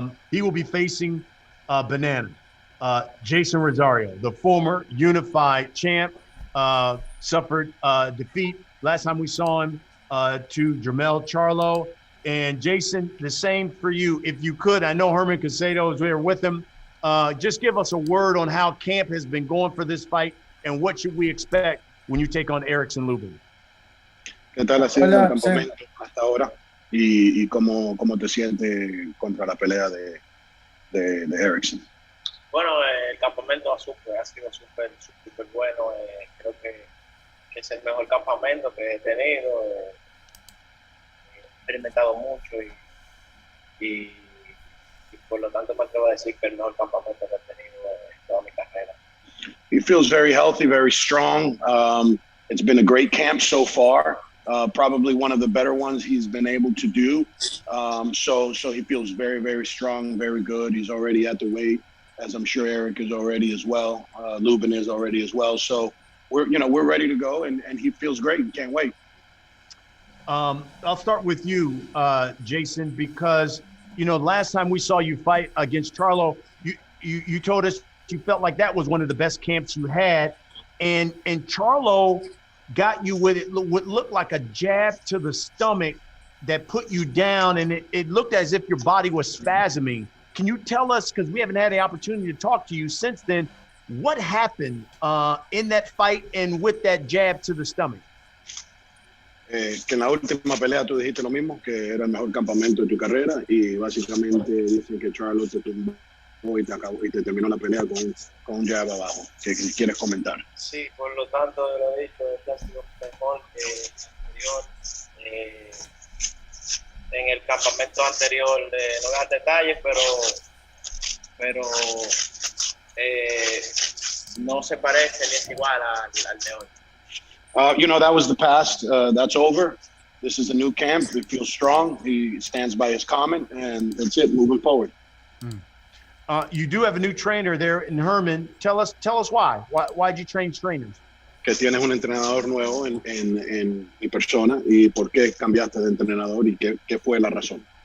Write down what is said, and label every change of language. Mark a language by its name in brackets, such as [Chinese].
[English] He will be facing Banana, Jeison Rosario, the former unified champ, suffered defeat last time we saw him to Jermell Charlo. And Jeison, the same for you. If you could, I know Herman Casado is there with him. Just give us a word on how camp has been going for this fight and what should we expect when you take on Erickson Lubin. [Spanish] ¿Qué tal ha sido el campamento hasta ahora? ¿Y cómo te sientes contra la pelea de Erickson? Bueno, el campamento ha sido súper bueno. Creo que es el mejor campamento que he tenido. He experimentado mucho y por lo tanto me atrevo a decir que el mejor campamento que he tenido en toda mi carrera. [English] He feels very healthy, very strong. It's been a great camp so far. Probably one of the better ones he's been able to do. So he feels very, very strong, very good. He's already at the weight, as I'm sure Eric is already as well. Lubin is already as well. So we're ready to go, and he feels great. Can't wait. I'll start with you, Jeison, because last time we saw you fight against Charlo, you told us you felt like that was one of the best camps you had, and Charlo got you with what looked like a jab to the stomach that put you down, and it looked as if your body was spasming. Can you tell us, because we haven't had the opportunity to talk to you since then, what happened in that fight and with that jab to the stomach? [Spanish] Que en la última pelea tú dijiste lo mismo, que era el mejor campamento de tu carrera, y básicamente dicen que Charlo te tumbó y te terminó la pelea con un jab abajo. ¿Qué quieres comentar? Sí, por lo tanto, lo he dicho, este ha sido mejor que el anterior. En el campamento anterior, no dar detalles, pero no se parece ni es igual al de hoy. [English] That was the past. That's over. This is a new camp. He feels strong. He stands by his comment, and that's it. Moving forward. You do have a new trainer there in Herman. Tell us why. Why'd you change trainers? [Spanish] Que tienes un entrenador nuevo en mi persona, y por qué cambiaste de entrenador y qué fue la razón.